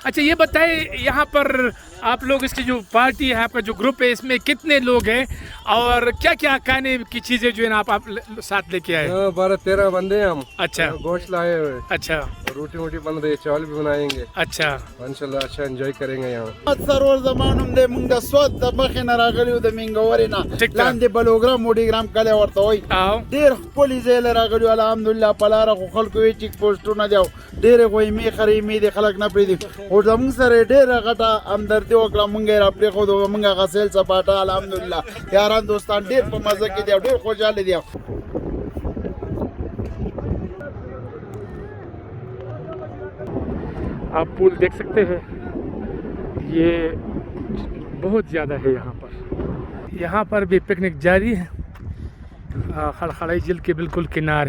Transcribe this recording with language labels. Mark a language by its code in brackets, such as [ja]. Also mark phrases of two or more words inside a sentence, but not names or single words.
[ur] اچھا، یہ بتائیں یہاں پر آپ لوگ، اس کی جو پارٹی ہے، آپ کا جو گروپ ہے، اس میں کتنے لوگ ہیں اور کیا کیا کھانے کی چیزیں جو ہے نا آپ ساتھ لے کے آئے? 12-13 بندے ہیں ہم. اچھا, گوشت لائے ہوئے, اچھا روٹی ووٹی بن رہی ہے، چاول بھی بنائیں گے. اچھا, ان شاء اللہ اچھا انجوائے کریں گے یہاں. [ps] سرور زمانم د مونږ د سواد د مخې نه راغلیو د منګورې ټیک نه ده. لاندې بلوګرام موډیګرام کلی ورته وایي. [ur] آؤ. [ps] ډېر ښکلي ځای له راغلیو الحمدلله. په لاره خو خلکو یې چیک پوسټونه دي او ډېرې غویمې خریمې دي، خلک نه پرېږدي. خو زموږ سره یې ډېره غټه همدردي وکړه، مونږ یې راپرېښودو. مونږ هغه سیل سپاټه الحمدلله یاران دوستان ډېر په مزه کې دي او ډېر خوشحاله دي. [ur] آپ پل دیکھ سکتے ہیں، یہ بہت زیادہ ہے یہاں پر. یہاں پر بھی پکنک جاری ہے، کھڑکھڑائی جھیل کے بالکل کنارے.